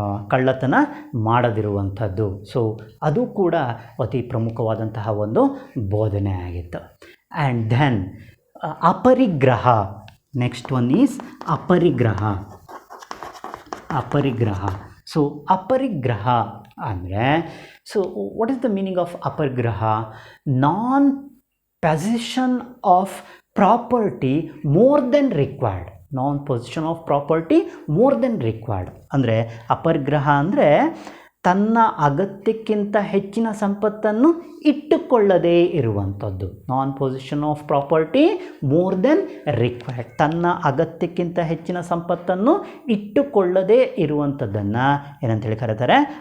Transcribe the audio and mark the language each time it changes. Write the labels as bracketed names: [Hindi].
[Kannada] ಕಳ್ಳತನ ಮಾಡದಿರುವಂಥದ್ದು. ಸೊ ಅದು ಕೂಡ ಅತಿ ಪ್ರಮುಖವಾದಂತಹ ಒಂದು ಬೋಧನೆ ಆಗಿತ್ತು. [English] And then aparigraha. Next one is aparigraha. Aparigraha. So ಅಪರಿಗ್ರಹ ಅಂದರೆ, so what is the meaning of aparigraha? Non possession of property more than required. Non possession of property more than required [Kannada] ಅಂದರೆ ಅಪರಿಗ್ರಹ ಅಂದರೆ ತನ್ನ ಅಗತ್ಯಕ್ಕಿಂತ ಹೆಚ್ಚಿನ ಸಂಪತ್ತನ್ನು ಇಟ್ಟುಕೊಳ್ಳದೇ ಇರುವಂಥದ್ದು. [English] non possession of property more than required, [Kannada] ತನ್ನ ಅಗತ್ಯಕ್ಕಿಂತ ಹೆಚ್ಚಿನ ಸಂಪತ್ತನ್ನು ಇಟ್ಟುಕೊಳ್ಳದೇ ಇರುವಂಥದ್ದನ್ನು ಏನಂತೇಳಿ ಕರೀತಾರೆ?